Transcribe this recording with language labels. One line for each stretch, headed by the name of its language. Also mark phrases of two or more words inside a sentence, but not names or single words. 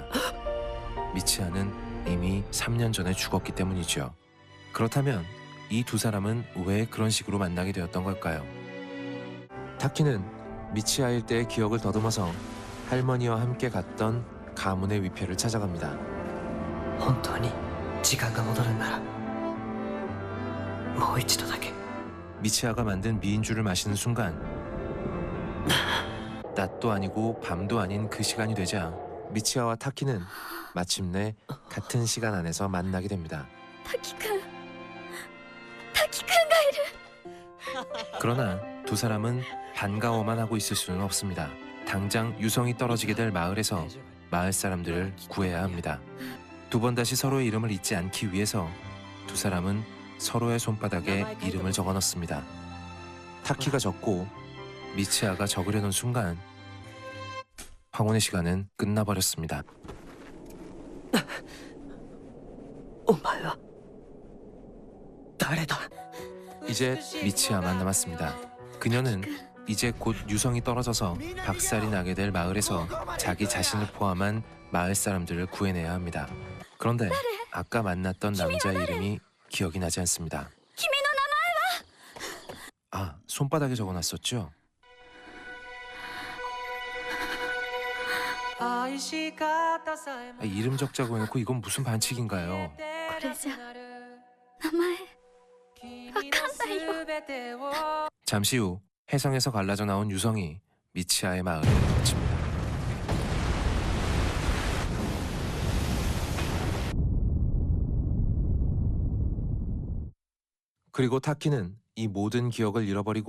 Korean: 미치아는 이미 3년 전에 죽었기 때문이죠. 그렇다면 이 두 사람은 왜 그런 식으로 만나게 되었던 걸까요? 타키는 미치아 일대의 기억을 더듬어서 할머니와 함께 갔던 가문의 위패를 찾아갑니다.
Japanese: 本当に時間が戻るんならもう一度だけ
Korean: 미치아가 만든 미인주를 마시는 순간 낮도 아니고 밤도 아닌 그 시간이 되자 미치아와 타키는 마침내 같은 시간 안에서 만나게 됩니다.
Japanese: 滝くんがいる
Korean: 그러나 두 사람은 반가워만 하고 있을 수는 없습니다. 당장 유성이 떨어지게 될 마을에서 마을 사람들을 구해야 합니다. 두 번 다시 서로의 이름을 잊지 않기 위해서 두 사람은 서로의 손바닥에 이름을 적어 넣습니다. 타키가 적고 미치아가 적으려는 순간 황혼의 시간은 끝나버렸습니다.
Japanese: お前は誰だ
Korean: 이제 미치아만 남았습니다. 그녀는 이제 곧 유성이 떨어져서 박살이 나게 될 마을에서 자기 자신을 포함한 마을 사람들을 구해내야 합니다. 그런데 아까 만났던 남자의 이름이 기억이 나지 않습니다.
Japanese: 君の名前は
Korean: 아, 손바닥에 적어놨었죠? 이름 적자고 해놓고 이건 무슨 반칙인가요?
Japanese: これじゃ名前わかんないよ
Korean: 잠시 후 해성에서 갈라져 나온 유성이 미치아의 마을에 덮칩니다. 그리고 타키는 이 모든 기억을 잃어버리고